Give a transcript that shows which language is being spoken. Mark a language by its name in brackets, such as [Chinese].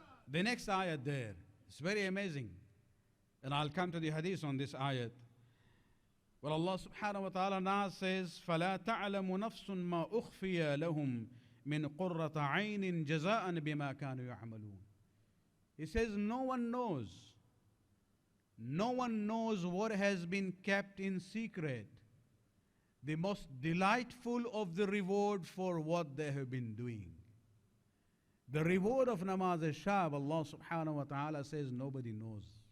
[English] The next ayat there is very amazing. And I'll come to the hadith on this ayat. Well, Allah subhanahu wa ta'ala now says, [Arabic] فَلَا تَعْلَمُ نَفْسٌ مَا أُخْفِيَ لَهُمْ مِنْ قُرَّةَ عَيْنٍ جَزَاءً بِمَا كَانُوا يَعْمَلُونَ. [English] He says, no one knows. No one knows what has been kept in secret. The most delightful of the reward for what they have been doing. The reward of namaz al-shab, Allah subhanahu wa ta'ala says nobody knows.